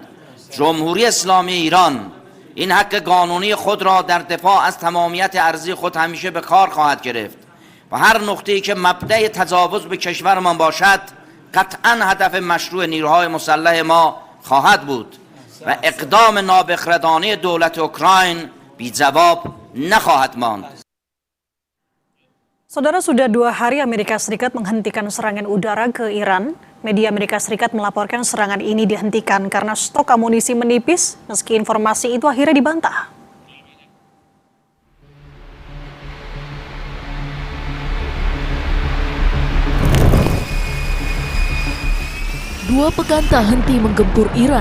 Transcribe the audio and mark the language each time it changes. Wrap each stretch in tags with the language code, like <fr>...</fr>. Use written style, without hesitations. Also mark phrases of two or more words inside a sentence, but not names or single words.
<fa>جمهوری اسلامی ایران این حق قانونی خود را در دفاع از تمامیت ارضی خود همیشه به کار خواهد گرفت و هر نقطه‌ای که مبدأ تجاوز به کشورمان باشد قطعاً هدف مشروع نیروهای مسلح ما خواهد بود و اقدام نابخردانه دولت اوکراین بی جواب نخواهد ماند.</fa> <id>Saudara, sudah 2 hari Amerika Serikat menghentikan serangan udara ke Iran. Media Amerika Serikat melaporkan serangan ini dihentikan karena stok amunisi menipis, meski informasi itu akhirnya dibantah. Dua pekan tak henti menggempur Iran.</id>